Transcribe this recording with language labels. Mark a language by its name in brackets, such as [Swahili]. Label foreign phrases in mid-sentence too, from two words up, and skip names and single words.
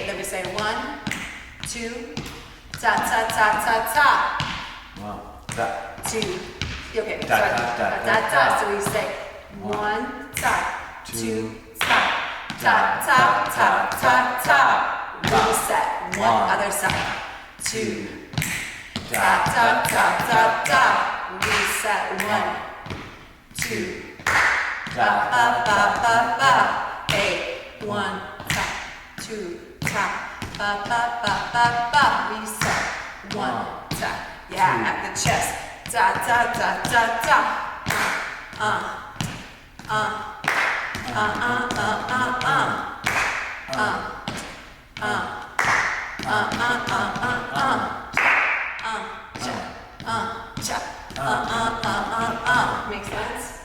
[English] Then we say 1, 2, ta ta ta ta ta. 2. Okay, sorry. So we say 1 ta, 2 ta, ta ta ta ta ta. Reset. 1 other side. 2 ta ta ta ta ta. Reset. 1, 2 ba ba ba ba ba. 8 1 ta, 2 ta, ba ba ba ba ba. Reset. 1 ta. Yeah, at the chest. Da da da da da. Make sense?